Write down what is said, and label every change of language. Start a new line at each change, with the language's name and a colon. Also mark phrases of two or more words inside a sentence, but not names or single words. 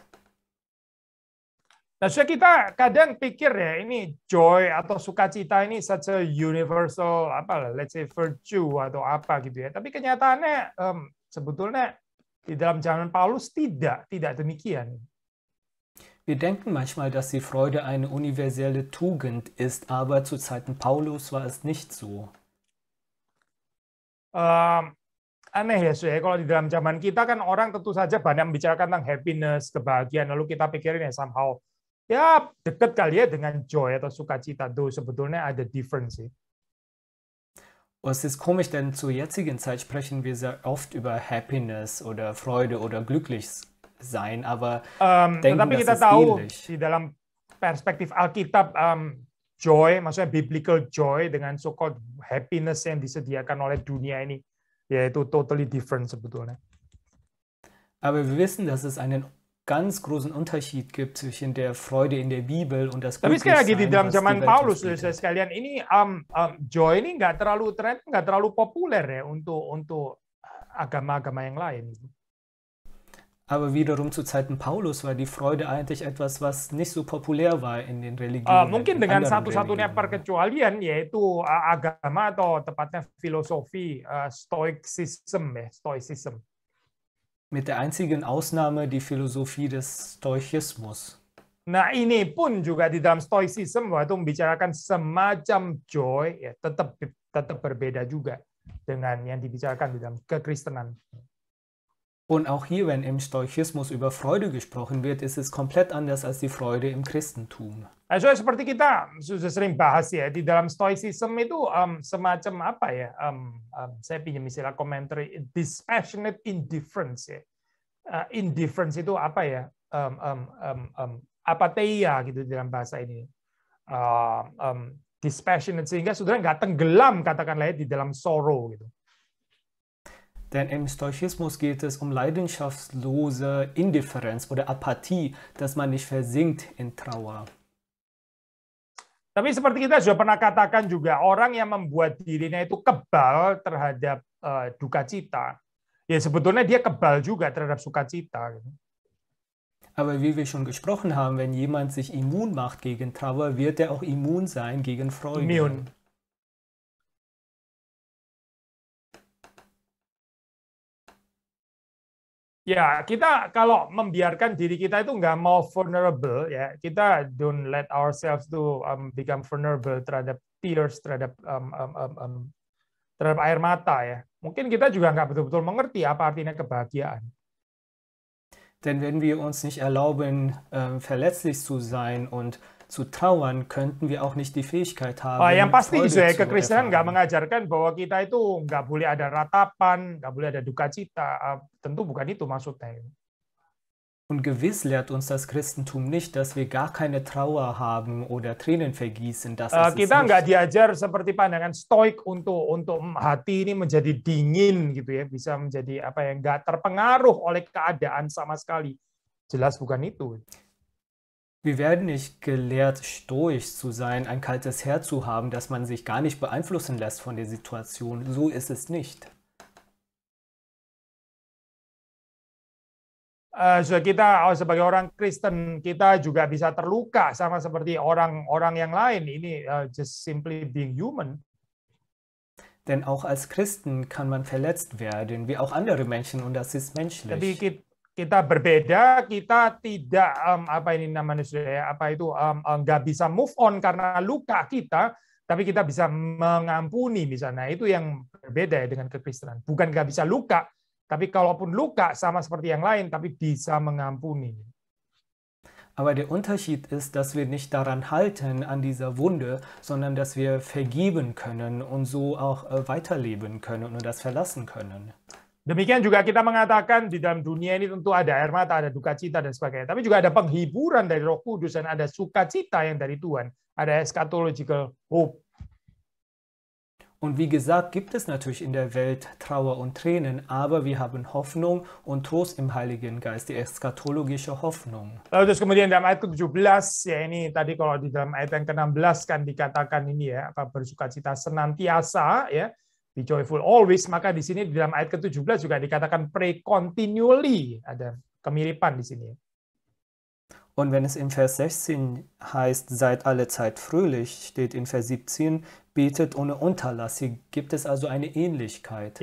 Indonesian: Nah, kita kadang pikir ya, ini joy atau sukacita ini
English: such a universal, let's say virtue
Indonesian: atau apa gitu ya. Tapi kenyataannya sebetulnya di dalam zaman Paulus tidak demikian.
German: Wir denken manchmal, dass die Freude eine universelle Tugend ist, aber zu Zeiten Paulus war es nicht so.
Indonesian: Aneh ya, kalau di dalam zaman kita kan orang tentu saja banyak membicarakan tentang happiness, kebahagiaan, lalu kita pikirin ya somehow, ya dekat kali ya dengan joy atau sukacita, tuh sebetulnya ada difference sih.
German: Es ist komisch, denn zur jetzigen Zeit sprechen wir sehr oft über Happiness oder Freude oder glücklich sein, aber
Indonesian: tetapi kita tahu di dalam perspektif Alkitab joy, maksudnya
English: biblical joy
Indonesian: dengan
English: so-called happiness
Indonesian: yang disediakan oleh dunia ini, yaitu
English: totally different
Indonesian: sebetulnya.
German: Aber wir wissen, dass es einen ganz großen Unterschied gibt zwischen der Freude in der Bibel und das Glücklichsein.
Indonesian: Tapi sekali lagi di dalam zaman Paulus, sekalian ini joy ini nggak terlalu populer ya untuk agama-agama yang lain.
German: Aber wiederum zu Zeiten Paulus war die Freude eigentlich etwas, was nicht so populär war in den Religionen.
Indonesian: Mungkin dengan satu-satunya perkecualian yaitu agama atau tepatnya filosofi stoicism.
German: Mit der einzigen Ausnahme die Philosophie des Stoizismus.
Indonesian: Nah, ini pun juga di dalam stoicism waktu membicarakan semacam joy ya tetap berbeda juga dengan yang dibicarakan di dalam kekristenan.
German: Und auch hier, wenn im Stoizismus über Freude gesprochen wird, ist es komplett anders als die Freude im Christentum.
Indonesian: Also seperti kita sudah sering bahas ya, di dalam Stoicism itu semacam apa ya? Saya pinjam istilah komentar
English: dispassionate indifference
Indonesian: ya. Indifference itu apa ya? Apatheia gitu dalam bahasa ini. Dispassionate sehingga saudara nggak tenggelam katakanlah ya, di dalam sorrow gitu.
German: Denn im Stoizismus geht es um leidenschaftslose Indifferenz oder Apathie, dass man nicht versinkt in Trauer.
Indonesian: Tapi seperti kita sudah pernah katakan juga, orang yang membuat dirinya itu kebal terhadap duka cita, ya sebetulnya dia kebal juga terhadap sukacita.
German: Aber wie wir schon gesprochen haben, wenn jemand sich immun macht gegen Trauer, wird er auch immun sein gegen Freude.
Indonesian: Immune. Ya, kita kalau membiarkan diri kita itu nggak mau vulnerable, ya kita
English: don't let ourselves to become vulnerable
Indonesian: terhadap tears, terhadap terhadap air mata ya. Mungkin kita juga nggak betul-betul mengerti apa artinya kebahagiaan.
German: Denn wenn wir uns nicht erlauben, verletzlich zu sein und zu trauern, könnten wir auch nicht die Fähigkeit
Indonesian: Yang
German: haben,
Indonesian: pasti
German: Freude zu
Indonesian: kekristenan nggak
German: erfahren.
Indonesian: mengajarkan bahwa kita itu nggak boleh ada ratapan, nggak boleh ada duka cita. Tentu bukan itu maksudnya.
German: Und gewiss lehrt uns das Christentum nicht, dass wir gar keine Trauer haben oder Tränen vergießen. Das ist es
Indonesian: Kita nggak
German: nicht.
Indonesian: diajar seperti pandangan stoik untuk hati ini menjadi dingin gitu ya, bisa menjadi apa yang nggak terpengaruh oleh keadaan sama sekali. Jelas bukan itu.
German: Wir werden nicht gelehrt, stoisch zu sein, ein kaltes Herz zu haben, dass man sich gar nicht beeinflussen lässt von der Situation. So ist es nicht.
Indonesian: Kita sebagai orang Kristen, kita juga bisa terluka sama seperti orang-orang yang lain. Ini
English: just simply being human.
German: Denn auch als Christen kann man verletzt werden, wie auch andere Menschen, und das ist menschlich.
Indonesian: Tapi kita berbeda, kita tidak nggak bisa
English: move on
Indonesian: karena luka kita, tapi kita bisa mengampuni misalnya. Itu yang berbeda ya dengan kekristenan. Bukan nggak bisa luka, tapi kalaupun luka sama seperti yang lain, tapi bisa mengampuni.
German: Aber der Unterschied ist, dass wir nicht daran halten, an dieser Wunde, sondern dass wir vergeben können und so auch weiterleben können und das verlassen können.
Indonesian: Demikian juga kita mengatakan di dalam dunia ini tentu ada air mata, ada duka cita dan sebagainya. Tapi juga ada penghiburan dari Roh Kudus dan ada sukacita yang dari Tuhan. Ada
English: eschatological hope.
German: Und wie gesagt, gibt es natürlich in der Welt Trauer und Tränen, aber wir haben Hoffnung und Trost im Heiligen Geist, die eschatologische Hoffnung.
Indonesian: Lalu terus kemudian dalam ayat ke-17, ya ini tadi kalau di dalam ayat yang ke-16 kan dikatakan ini ya, bersukacita senantiasa ya,
English: be joyful always,
Indonesian: maka di sini di dalam ayat ke-17 juga dikatakan
English: pray continually,
Indonesian: ada kemiripan di sini.
German: Und wenn es in Vers 16 heißt, seid alle Zeit fröhlich, steht in Vers 17, betet ohne Unterlass. Hier gibt es also eine Ähnlichkeit.